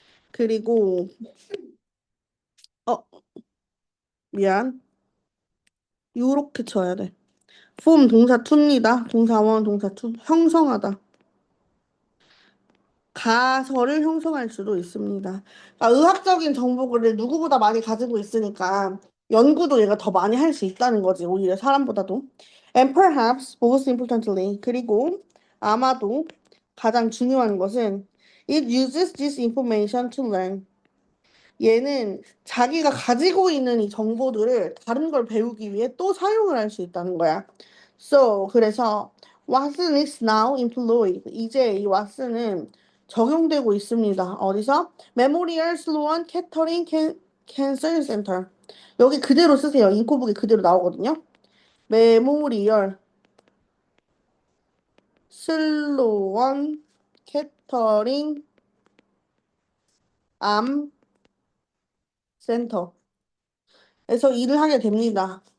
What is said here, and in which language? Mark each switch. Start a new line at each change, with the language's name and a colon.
Korean: 그리고 어, 미안. 요렇게 쳐야 돼. form 동사 to입니다. 동사 원, 동사 to. 형성하다. 가설을 형성할 수도 있습니다. 그러니까 의학적인 정보를 누구보다 많이 가지고 있으니까 연구도 얘가 더 많이 할 수 있다는 거지. 오히려 사람보다도.
English: And perhaps most importantly
Korean: 그리고 아마도 가장 중요한 것은
English: it uses this information to learn.
Korean: 얘는 자기가 가지고 있는 이 정보들을 다른 걸 배우기 위해 또 사용을 할 수 있다는 거야.
English: So
Korean: 그래서
English: Watson is now employed.
Korean: 이제 이 왓슨은 적용되고 있습니다. 어디서? Memorial Sloan Kettering Cancer Center. 여기 그대로 쓰세요. 인코북이 그대로 나오거든요. 메모리얼 슬로원 캐터링 암 센터에서 일을 하게 됩니다.